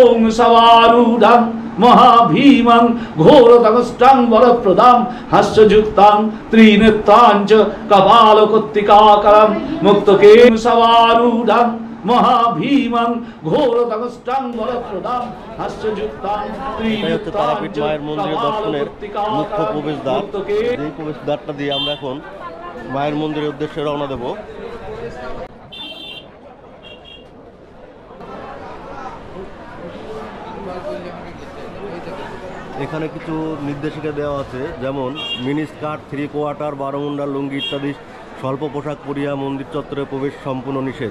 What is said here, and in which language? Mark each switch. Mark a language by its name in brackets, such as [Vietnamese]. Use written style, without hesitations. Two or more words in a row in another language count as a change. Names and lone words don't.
[Sanskrit] সবারূঢ়ং মহাভীমং ঘোরতমষ্টাং বরপ্রদাং হাস্যযুক্তাং ত্রিনেত্রাঞ্চ কপালকর্তিকাকরং মুক্তকেন সবারূঢ়ং মহাভীমং ঘোরতমষ্টাং বরপ্রদাং হাস্যযুক্তাং ত্রিনেত্রাঞ্চ [Bangla] মায়ের মন্দির দর্শনের মুখ্য প্রবেশদ্বার। এই প্রবেশদ্বারটা দিয়ে আমরা এখন মায়ের মন্দিরের উদ্দেশ্যে রওনা দেব। এখানে কিছু নির্দেশিকা দেওয়া আছে, যেমন [English] mini skirt, [Bangla] 3 কোয়ার্টার, বারোমুন্ডা, লুঙ্গি ইত্যাদি স্বল্প পোশাক পরিয়া মন্দির চত্বরে প্রবেশ সম্পূর্ণ নিষেধ।